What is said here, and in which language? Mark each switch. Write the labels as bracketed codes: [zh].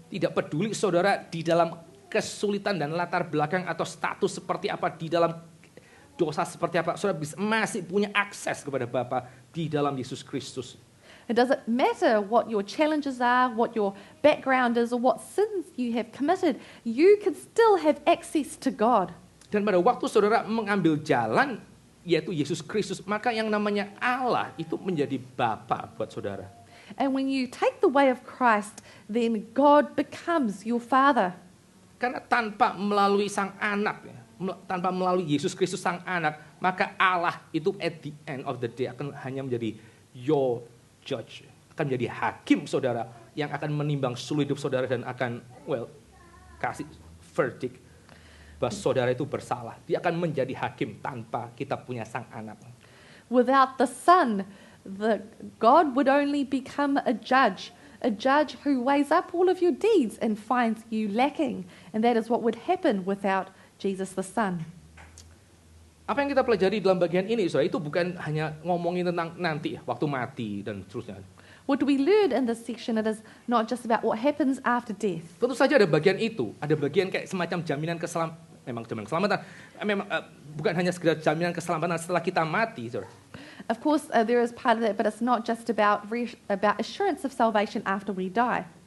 [id] Tidak peduli saudara di dalam kesulitan dan latar belakang atau status seperti apa, di dalam dosa seperti apa, saudara masih punya akses kepada Bapa di dalam Yesus Kristus. [en] It doesn't matter what your challenges are, what your background is, or what sins you have committed, you can still have access to God. [id] Dan pada waktu saudara mengambil jalan, yaitu Yesus Kristus, maka yang namanya Allah itu menjadi Bapa buat saudara. [en] And when you take the way of Christ, then God becomes your Father. [id] Karena tanpa melalui Sang Anak, tanpa melalui Yesus Kristus Sang Anak, maka Allah itu [en] at the end of the day [id] akan hanya menjadi [en] your judge, [id] akan menjadi hakim saudara yang akan menimbang seluruh hidup saudara dan akan kasih verdict bahwa saudara itu bersalah. Dia akan menjadi hakim tanpa kita punya Sang Anak. [en] Without the Son, God would only become a judge who weighs up all of your deeds and finds you lacking. And that is what would happen without Jesus the Son. [id] Apa yang kita pelajari dalam bagian ini, saudara, itu bukan hanya ngomongin tentang nanti, waktu mati dan seterusnya. [en] What do we learn in this section? It is not just about what happens after death. [id] Tentu saja ada bagian itu, ada bagian kayak semacam jaminan keselamatan, memang bukan hanya sekedar jaminan keselamatan setelah kita mati, saudara. [en] Of course, there is part of that, but it's not just about assurance of salvation after we die.